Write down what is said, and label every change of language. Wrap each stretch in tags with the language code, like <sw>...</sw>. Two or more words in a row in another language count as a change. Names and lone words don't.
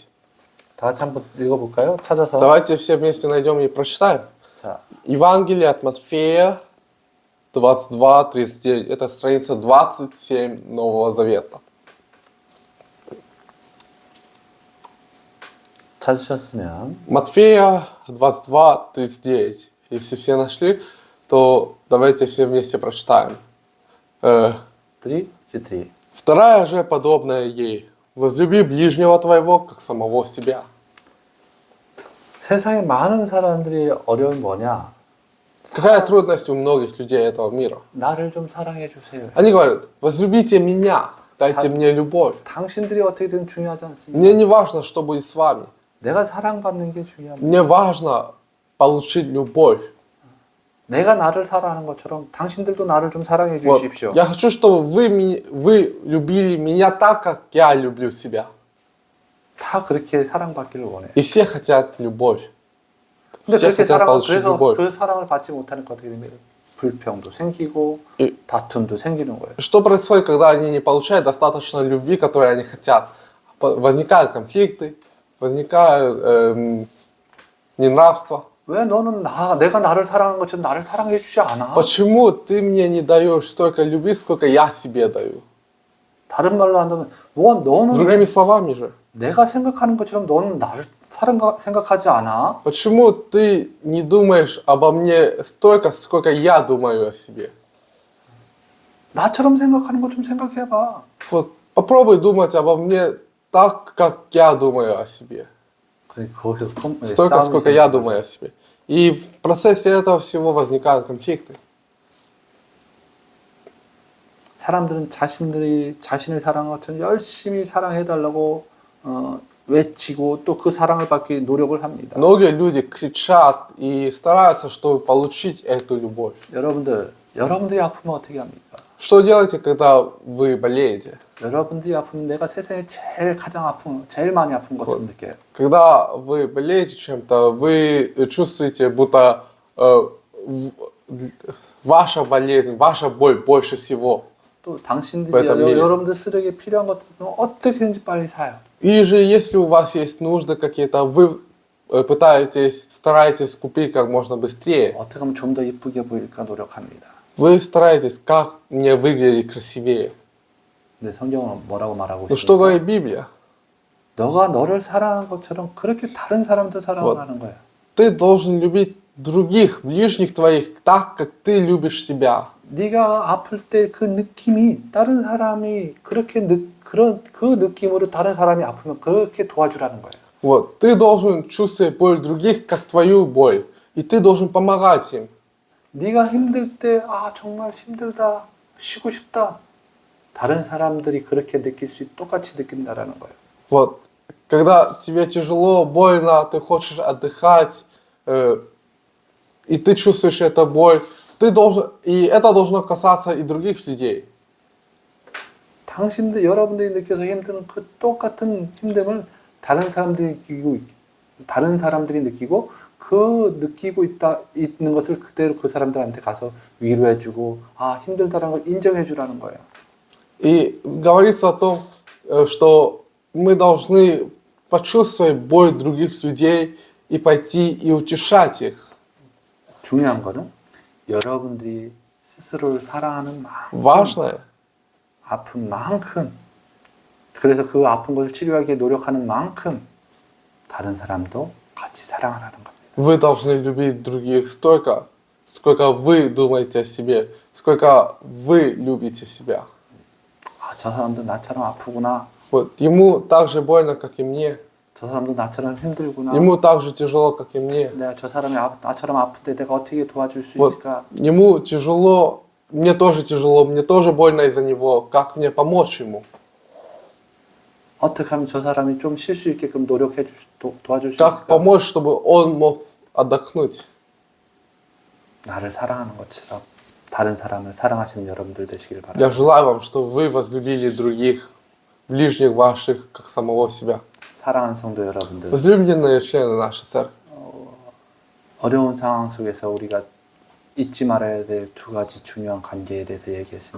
<ko>다 같이 한번 읽어볼까요? 찾아서.</ko> <ru>Давайте все вместе найдем и прочитаем.</ru> <ko>자,</ko> <ru>Евангелие от Матфея 22:39. Это страница 27 Нового Завета.</ru> <ko>찾으셨으면</ko> <ru>Матфея 22:39. Если все нашли, то давайте все вместе прочитаем. 3, 3. Вторая же подобная ей. Возлюби ближнего твоего, как самого себя.</ru> <ko>세상에 많은 사람들이 어려움이 뭐냐?</ko> <ru>Какая трудность у многих людей этого мира?</ru> <ko>나를 좀 사랑해 주세요.</ko> <ru>Они говорят, возлюбите меня, дайте мне любовь.</ru> <ko>당신들이 어떻게든 중요하지 않습니다.</ko> <ru>Мне не важно, что будет с вами.</ru> <ko>내가 사랑받는 게 중요합니다.</ko> <ru>Мне важно получить любовь.</ru> <ko>내가 나를 사랑하는 것처럼 당신들도 나를 좀 사랑해</ko> <ru>Вот.</ru> <ko>주십시오.</ko> <ru>Я хочу, чтобы вы любили меня так, как я люблю себя.</ru> <ko>다 그렇게 사랑받기를 원해.</ko> <ru>И все хотят любовь.</ru> <ko>근데</ko> <ru>Все</ru> <ko>그렇게</ko> <ru>хотят получить</ru> <ko>그래서</ko> <ru>любовь.</ru> <ko>그 사랑을 받지 못하니까 어떻게 됩니까? 불평도 생기고</ko> <ru>И</ru> <ko>다툼도 생기는 거예요.</ko> <ru>что происходит, когда они не получают достаточно любви, которую они хотят? Возникают конфликты, возникают неравства.</ru> <ko>왜 너는 내가 나를 사랑하는 것처럼 나를 사랑해 주지 않아?</ko> <ru>Почему ты мне не даешь столько любви, сколько я себе даю?</ru> <ko>다른 말로 한다면 너는 왜</ko> <ru>Другими словами же,</ru> <ko>내가 생각하는 것처럼 너는 나를 생각하지 않아?</ko> <ru>почему ты не думаешь обо мне столько, сколько я думаю о себе?</ru> <ko>나처럼 생각하는 것 좀 생각해봐.</ko> <ru>Вот попробуй думать обо мне так, как я думаю о себе.</ru> <ko>거기서</ko> <ru>Столько,</ru> <ko>싸움이</ko> <ru>сколько я</ru> <ko>생기는</ko> <ru>думаю о себе. И в процессе этого всего возникают конфликты.</ru> <ko>사람들은 자신을 사랑한 것처럼 열심히 사랑해달라고 외치고 또 그 사랑을 받기 위해 노력을 합니다.</ko> <ru>Многие люди кричат и стараются, чтобы получить эту любовь.</ru> <ko>여러분들이 아프면 어떻게 합니까?</ko> <ru>Что делаете, когда вы болеете?</ru> <ko>여러분들이 아프면 내가 세상에 제일 많이 아픈 것처럼 느껴요.</ko> <ru>Когда вы болеете чем-то, вы чувствуете, будто ваша болезнь, ваша боль больше всего.</ru> <ko>또 당신들이</ko> <ru>в этом мире.</ru> <ko>여러분들 쓰레기에 필요한 것들은 어떻게든지 빨리 사요.</ko> <ru>Или же, если у вас есть нужды какие-то, вы стараетесь купить как можно быстрее.</ru> <ko>어떻게 하면 좀 더 이쁘게 보일까 노력합니다.</ko> <ru>Вы стараетесь, как мне выглядеть красивее.</ru> <ko>근데 성경은 뭐라고 말하고</ko> <ru>Но что</ru> <ko>있습니까?</ko> <ru>говорит Библия?</ru> <ko>너가 너를 사랑하는 것처럼 그렇게 다른 사람도 사랑을</ko> <ru>Вот.</ru> <ko>하는 거야.</ko> <ru>Ты должен любить других, ближних твоих, так, как ты любишь себя.</ru> <ko>네가 아플 때 그 느낌이 다른 사람이 그렇게 그런 그 느낌으로 다른 사람이 아프면 그렇게 도와주라는 거예요.</ko> <ru>Вот. Ты должен чувствовать боль других, как твою боль. И ты должен помогать им.</ru> <ko>네가 힘들 때 정말 힘들다, 쉬고 싶다. 다른 사람들이 그렇게 똑같이 느낀다라는 거예요.</ko> <ru>Вот. Когда тебе тяжело, больно, ты хочешь отдыхать, и ты чувствуешь эту боль, и это должно касаться и других людей.</ru> <ko>여러분들이 느껴서 힘드는 그 똑같은 힘듦을 다른 사람들이 느끼고 느끼고 있는 것을 그대로 그 사람들한테 가서 위로해주고 힘들다라는 걸 인정해주라는 거예요.</ko> <ru>И говорится о том, что мы должны почувствовать боль других людей и пойти и утешать их.</ru> <ko>중요한 거는 여러분들이 스스로를 사랑하는 만큼</ko> <ru>Важное,</ru> <ko>아픈 만큼 그래서 그 아픈 것을 치료하기 위해 노력하는 만큼 다른 사람도 같이 사랑하라는 겁니다.</ko> <ru>вы должны любить других столько, сколько вы думаете о себе, сколько вы любите себя.</ru> <ko>저 사람도 나처럼 아프구나.</ko> <ru>Вот, ему так же больно, как и мне.</ru> <ko>저 사람도 나처럼 힘들구나.</ko> <ru>Ему так же тяжело, как и мне.</ru> <ko>내가 저 사람이 나처럼 아픈데 내가 어떻게 도와줄 수</ko> <ru>Вот,</ru> <ko>있을까?</ko> <ru>ему тяжело, мне тоже больно из-за него. Как мне помочь ему?</ru> <ko>어떻게 하면 저 사람이 좀 쉴 수 있게끔 도와줄 수</ko> <ru>Как</ru> <ko>있을까?</ko> <ru>помочь, чтобы он мог отдохнуть?</ru> <ko>나를 사랑하는 것처럼 다른 사람을 사랑하시는 여러분들 되시길 바랍니다.</ko> <ru>Я желаю вам, чтобы вы возлюбили других, ближних ваших, как самого себя.</ru> <ko>사랑하는 성도 여러분들,</ko> <ru>Возлюбленные члены нашей церкви.</ru> <ko>어려운 상황 속에서 우리가 잊지 말아야 될 두 가지 중요한 관계에 대해서 얘기했습니다.</ko>